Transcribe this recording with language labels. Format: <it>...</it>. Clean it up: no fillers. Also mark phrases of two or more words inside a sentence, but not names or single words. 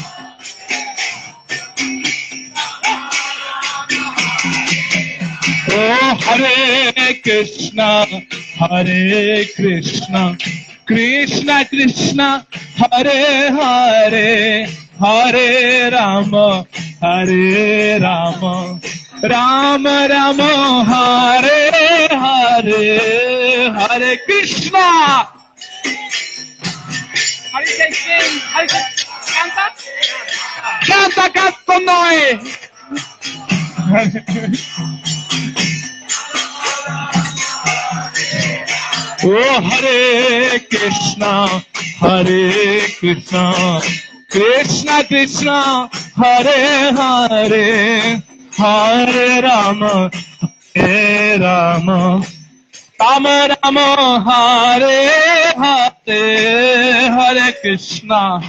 <sa>Oh Hare Krishna Krishna Krishna Hare Hare Hare Rama Rama Rama Hare Hare Hare Krishna.</sa> <it>Canta con noi.</it> <sa>Oh Hare Krishna Krishna Krishna Hare Hare Hare Rama Rama Rama Hare Hare Hare Krishna.</sa>